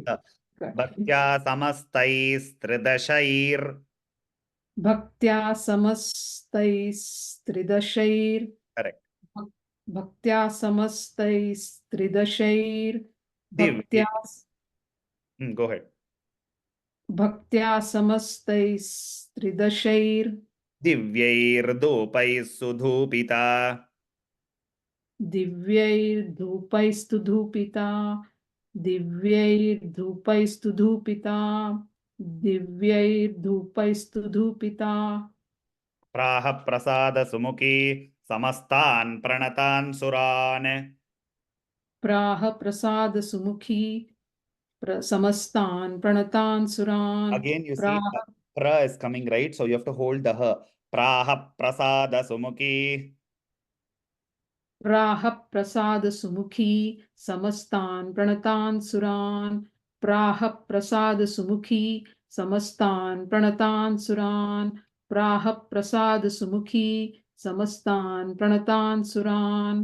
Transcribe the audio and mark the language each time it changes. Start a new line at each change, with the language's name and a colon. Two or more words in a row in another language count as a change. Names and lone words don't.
Sanskrit: भक्त्या समस्तैस्त्रिदशैर् भक्त्या समस्तैस्त्रिदशैर् करेक्ट भक्त्या समस्तैस्त्रिदशैर् दिव्य भक्त्या
English: go ahead
Sanskrit: भक्त्या समस्तैस्त्रिदशैर् दिव्यैर्धूपैः सुधूपिता दिव्यैर्धूपैस्तु धूपिता दिव्यैर्धूपैस्तु धूपिता दिव्यैर्धूपैस्तु धूपिता प्राह प्रसाद सुमुखी समस्तान् प्रणतान् सुरान् प्राह प्रसाद सुमुखी समस्तान् प्रणतान् सुरान्
English: again you see
Sanskrit: प्राह
English: pra is coming right, so you have to hold the ha.
Sanskrit: प्राह प्रसाद सुमुखी प्राह प्रसाद सुमुखी समस्तान् प्रणतान् सुरान् प्राह प्रसाद सुमुखी समस्तान् प्रणतान् सुरान् प्राह प्रसाद सुमुखी समस्तान् प्रणतान् सुरान्